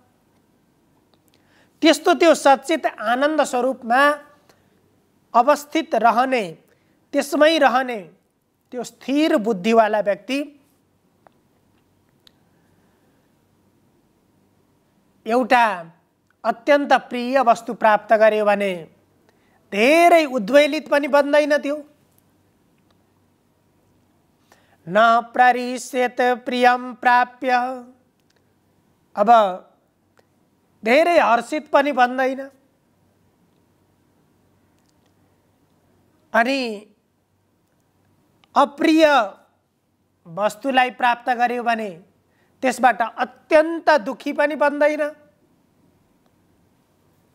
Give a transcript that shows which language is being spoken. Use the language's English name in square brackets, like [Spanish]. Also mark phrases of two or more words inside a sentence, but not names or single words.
[Nepali] त्यस्तो त्यो सच्चित आनन्द स्वरूपमा अवस्थित रहने, त्यसमै रहने त्यो स्थिर बुद्धिवाला व्यक्ति एउटा अत्यन्त प्रिय वस्तु प्राप्त गर्यो भने धेरै उद्वेलित पनि बन्दैन त्यो। [Sanskrit] न प्ररिष्येत प्रियं प्राप्य, [Nepali] अब धेरै हर्षित पनि बन्दैन। अनि अप्रिय वस्तुलाई प्राप्त गर्यो भने त्यसबाट अत्यन्त दुखी पनि बन्दैन।